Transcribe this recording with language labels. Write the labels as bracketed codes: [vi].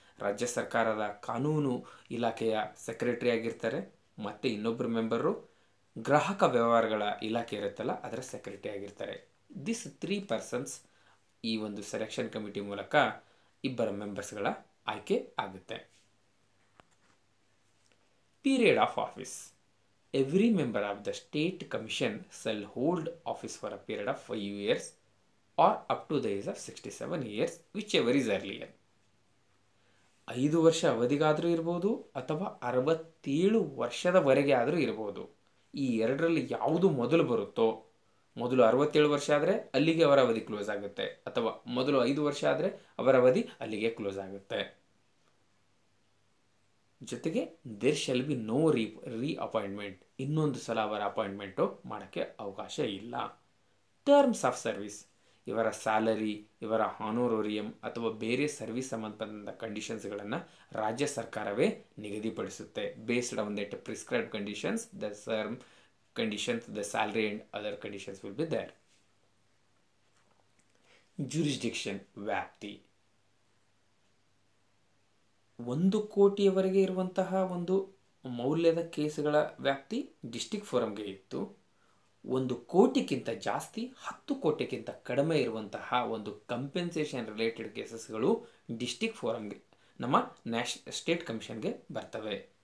[kn] ರಾಜ್ಯ ಸರ್ಕಾರದ ಕಾನೂನು ಇಲಾಖೆಯ ಸೆಕ್ರೆಟರಿ ಆಗಿರ್ತಾರೆ. ಮತ್ತು ಇನ್ನೊಬ್ಬರು ಮೆಂಬರು ಗ್ರಾಹಕ ವ್ಯವಹಾರಗಳ ಇಲಾಖೆ ಇರುತ್ತಲ್ಲ ಅದರ ಸೆಕ್ರೆಟರಿ ಆಗಿರ್ತಾರೆ. [en] this 3 persons [kn] ಈ ಒಂದು ಸೆಲೆಕ್ಷನ್ ಕಮಿಟಿ ಮೂಲಕ ಇಬ್ಬರ ಮೆಂಬರ್ಸ್ಗಳ ಆಯ್ಕೆ ಆಗುತ್ತೆ. [en] Period of office, every member of the state commission shall hold office for a period of 5 years or up to the age of 67 years whichever is earlier. [kn] 5 ವರ್ಷ ಅವಧಿಗಾದರೂ ಇರ್ಬೋದು ಅಥವಾ 67 ವರ್ಷದವರೆಗೆ ಆದರೂ ಇರ್ಬೋದು. ಈ ಎರಡರಲ್ಲಿ ಯಾವುದು ಮೊದಲು ಬರುತ್ತೋ, ಮೊದಲು 67 ವರ್ಷ ಆದರೆ ಅಲ್ಲಿಗೆ ಅವರ ಅವಧಿ ಕ್ಲೋಸ್ ಆಗುತ್ತೆ, ಅಥವಾ ಮೊದಲು 5 ವರ್ಷ ಆದರೆ ಅವರ ಅವಧಿ ಅಲ್ಲಿಗೆ ಕ್ಲೋಸ್ ಆಗುತ್ತೆ. ಜೊತೆಗೆ [en] there shall be no reappointment, [kn] ಇನ್ನೊಂದು ಸಲ ಅವರ ಅಪಾಯಿಂಟ್ಮೆಂಟು ಮಾಡೋಕ್ಕೆ ಅವಕಾಶ ಇಲ್ಲ. ಟರ್ಮ್ಸ್ ಆಫ್ ಸರ್ವಿಸ್, ಇವರ ಸ್ಯಾಲರಿ, ಇವರ ಹಾನೋರೋರಿಯಂ ಅಥವಾ ಬೇರೆ ಸರ್ವಿಸ್ ಸಂಬಂಧಪಟ್ಟ ಕಂಡೀಷನ್ಸ್ಗಳನ್ನು ರಾಜ್ಯ ಸರ್ಕಾರವೇ ನಿಗದಿಪಡಿಸುತ್ತೆ. [en] Based on that prescribed conditions, the same conditions, the salary and other conditions will be there. Jurisdiction, ವ್ಯಾಪ್ತಿ. [kn] 1 ಕೋಟಿಯವರೆಗೆ ಇರುವಂತಹ ಒಂದು ಮೌಲ್ಯದ ಕೇಸುಗಳ ವ್ಯಾಪ್ತಿ ಡಿಸ್ಟ್ರಿಕ್ಟ್ ಫೋರಂಗೆ ಇತ್ತು. 1 ಕೋಟಿಗಿಂತ ಜಾಸ್ತಿ, 10 ಕೋಟಿಗಿಂತ ಕಡಿಮೆ ಇರುವಂತಹ ಒಂದು ಕಂಪೆನ್ಸೇಷನ್ ರಿಲೇಟೆಡ್ ಕೇಸಸ್ಗಳು ಡಿಸ್ಟ್ರಿಕ್ಟ್ ಫೋರಂಗೆ, ನಮ್ಮ ಸ್ಟೇಟ್ ಕಮಿಷನ್ಗೆ ಬರ್ತವೆ.